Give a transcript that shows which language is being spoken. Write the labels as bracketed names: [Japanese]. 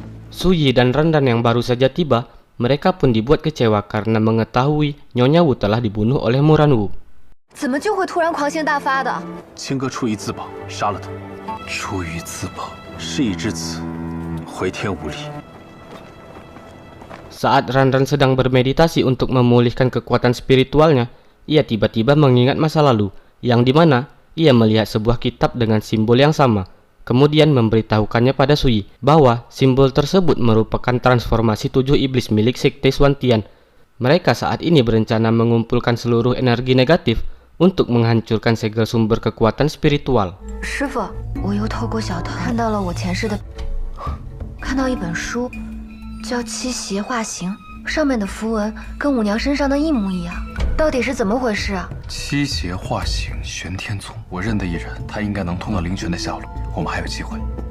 [Indonesian] Suyi dan Ran yang baru saja tiba, mereka pun dibuat kecewa karena mengetahui Nyonya Wu telah dibunuh oleh Muranwu. [Chinese] 怎么就会突然狂性大发的？青哥出于自保，杀了他。出于自保，事已至此，回天无力。 [Indonesian] Saat Ran sedang bermeditasi untuk memulihkan kekuatan spiritualnya, ia tiba-tiba mengingat masa lalu, yang dimana ia melihat sebuah kitab dengan simbol yang sama. Kemudian memberitahukannya pada Suyi bahwa simbol tersebut merupakan transformasi 7 iblis milik Sekte Swantian. Mereka saat ini berencana mengumpulkan seluruh energi negatif untuk menghancurkan segel sumber kekuatan spiritual. [Chinese] 师傅，我又透过小藤看到了我前世的，看到一本书，叫《七邪化形》，上面的符文跟舞娘身上的一模一样，到底是怎么回事啊？七邪化形，玄天宗，我认得一人，他应该能通到灵泉的下路，我们还有机会。